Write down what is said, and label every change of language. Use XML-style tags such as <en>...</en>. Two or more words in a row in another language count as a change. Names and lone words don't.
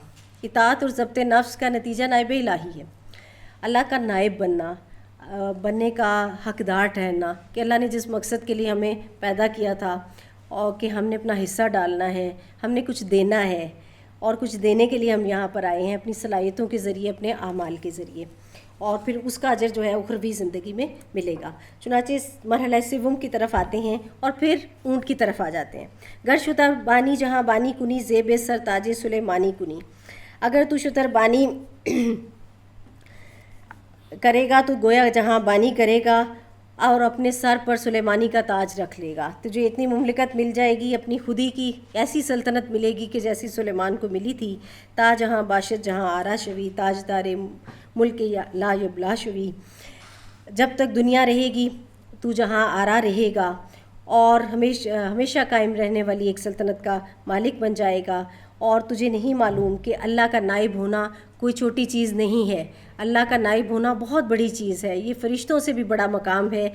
<ur>اطاعت اور ضبط نفس کا نتیجہ نائب الہی ہے، اللہ کا نائب بننے کا حقدار ٹھہرنا، کہ اللہ نے جس مقصد کے لیے ہمیں پیدا کیا تھا اور کہ ہم نے اپنا حصہ ڈالنا ہے، ہم نے کچھ دینا ہے، اور کچھ دینے کے لیے ہم یہاں پر آئے ہیں اپنی صلاحیتوں کے ذریعے، اپنے اعمال کے ذریعے، اور پھر اس کا اجر جو ہے اخروی زندگی میں ملے گا۔ چنانچہ اس مرحلہ سوم کی طرف آتے ہیں اور پھر اونٹ کی طرف آ جاتے ہیں۔</ur> <fa>گر شتر بانی جہاں بانی کنی، زیب سر تاج سلیمانی کنی،</fa> <ur>اگر تو شتر بانی کرے گا تو گویا جہاں بانی کرے گا اور اپنے سر پر سلیمانی کا تاج رکھ لے گا، تجھے اتنی مملکت مل جائے گی، اپنی خودی کی ایسی سلطنت ملے گی کہ جیسی سلیمان کو ملی تھی۔</ur> <fa>تا جہاں باشد جہاں آرا شوی، تاج دار ملک لا یبلا شوی،</fa> <ur>جب تک دنیا رہے گی تو جہاں آرا رہے گا اور ہمیشہ قائم رہنے والی ایک سلطنت کا مالک بن جائے گا، اور تجھے نہیں معلوم کہ اللہ کا نائب ہونا کوئی چھوٹی چیز نہیں ہے، اللہ کا نائب ہونا بہت بڑی چیز ہے، یہ فرشتوں سے بھی بڑا مقام ہے۔</ur>